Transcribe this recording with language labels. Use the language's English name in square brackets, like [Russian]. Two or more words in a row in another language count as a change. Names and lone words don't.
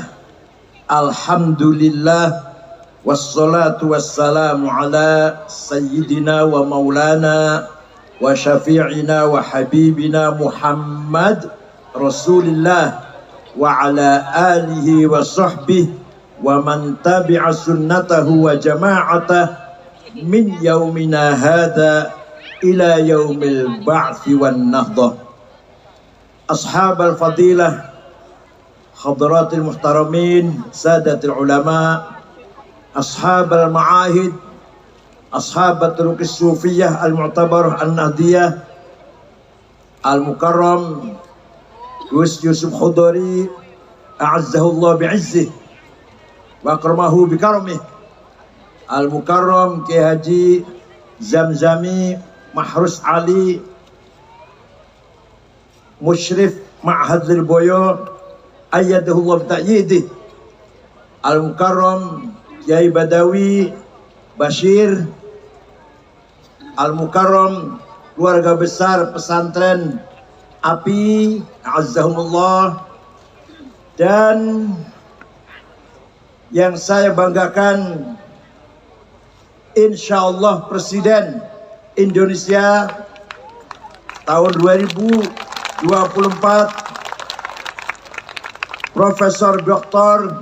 [Arabic] الحمد لله. والصلاة والسلام على سيدنا ومولانا وشفيعنا وحبيبنا محمد رسول الله وعلى آله وصحبه ومن تبع سنته وجماعته من يومنا هذا إلى يوم البعث والنهضة. أصحاب الفضيلة، حضرات المحترمين، سادات العلماء، أصحاب المعاهد، أصحاب الطرق الصوفية المعتبرة النهضية, al-mukarram Gus Yusuf Khudari a'azzahullah bi'izzih wa akramahu bikaramih, al-mukarram Ki Haji Zamzami Mahrus Ali مشرف معهد Lirboyo أيده الله تأييده، المكرم Kiai Badawi Bashir, [Indonesian] al-mukarram keluarga besar pesantren API azzahumullah, dan yang saya banggakan insyaallah Presiden Indonesia tahun 2024 Profesor Dr.